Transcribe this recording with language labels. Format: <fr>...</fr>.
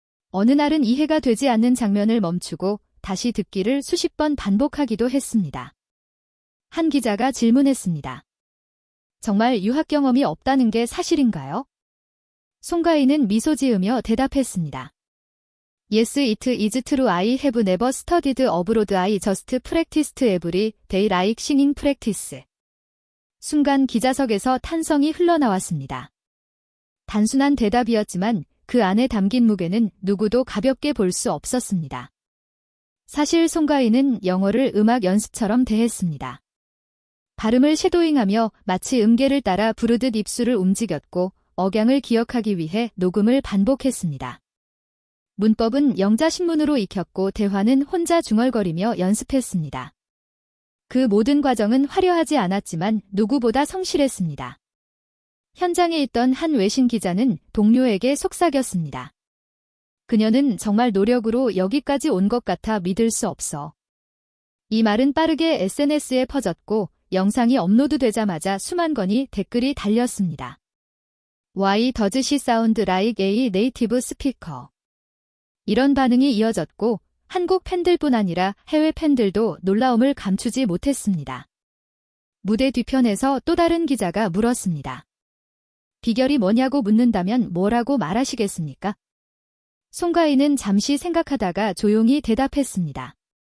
<ko>어느 날은 이해가 되지 않는 장면을 멈추고 다시 듣기를 수십 번 반복하기도 했습니다. 한 기자가 질문했습니다. 정말 유학 경험이 없다는 게 사실인가요? 송가인은 미소 지으며 대답했습니다.</ko> <en>Yes, it is true. I have never studied abroad. I just practiced every day like singing practice.</en> <ko>순간 기자석에서 탄성이 흘러나왔습니다. 단순한 대답이었지만 그 안에 담긴 무게는 누구도 가볍게 볼 수 없었습니다. 사실 송가인은 영어를 음악 연습처럼 대했습니다. 발음을 쉐도잉하며 마치 음계를 따라 부르듯 입술을 움직였고 억양을 기억하기 위해 녹음을 반복했습니다. 문법은 영자신문으로 익혔고 대화는 혼자 중얼거리며 연습했습니다. 그 모든 과정은 화려하지 않았지만 누구보다 성실했습니다. 현장에 있던 한 외신 기자는 동료에게 속삭였습니다. 그녀는 정말 노력으로 여기까지 온 것 같아 믿을 수 없어. 이 말은 빠르게 SNS에 퍼졌고 영상이 업로드되자마자 수만 건의 댓글이 달렸습니다.</ko> <en>Why does she sound like a native speaker?</en> <ko>이런 반응이 이어졌고 한국 팬들뿐 아니라 해외 팬들도 놀라움을 감추지 못했습니다. 무대 뒤편에서 또 다른 기자가 물었습니다. 비결이 뭐냐고 묻는다면 뭐라고 말하시겠습니까? 송가인은 잠시 생각하다가 조용히 대답했습니다.</ko>